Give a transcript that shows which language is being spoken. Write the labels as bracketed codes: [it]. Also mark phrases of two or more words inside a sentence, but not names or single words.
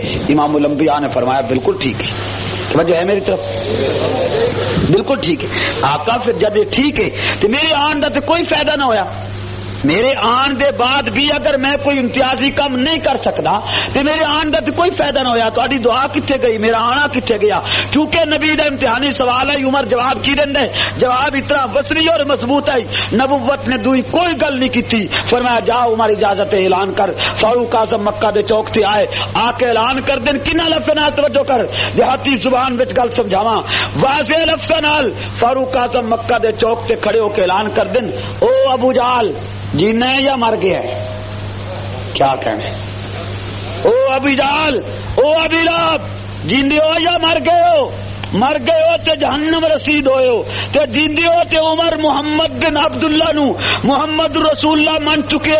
[ur] امام الانبیاء نے فرمایا بالکل ٹھیک ہے. توجہ ہے میری طرف؟ بالکل ٹھیک ہے. آقا پھر جب یہ ٹھیک ہے تو [pa] میرے آن دا تو کوئی فائدہ نہ ہویا. [ur] میرے آن دے بعد بھی اگر میں کوئی امتیازی کام نہیں کر سکتا تو میرے آن دا تو کوئی فائدہ نہ ہویا. [pa] تہاڈی دعا کتنے گئی, میرا آنا کتنے گیا؟ کیونکہ نبی دا امتحانی سوال ہے. عمر جواب کی دیندا ہے, جواب اتنا وسری اور مضبوط ہے. نبوت نے دوئی کوئی گل نہیں کی. فرمایا جا عمر اجازت اعلان کر. فاروق اعظم مکہ دے چوک تے آئے, آ کے اعلان کر دین. کنا لفظ نال توجہ کر, دیہاتی زبان وچ گل سمجھاواں, واضح لفظ نال فاروق اعظم مکہ دے چوک تے کھڑے ہو کے اعلان کر دین, او ابو جہل جینا ہے یا مر گیا ہے؟ [ur] کیا کہنے, [pa] او ابی جہل, او ابی لہب, جیندے ہو یا مر گئے ہو؟ مر گئے ہو تے جہنم رسید ہوئے ہو, تے جیندے ہو تے عمر محمد بن عبداللہ نو محمد رسول اللہ من چکے.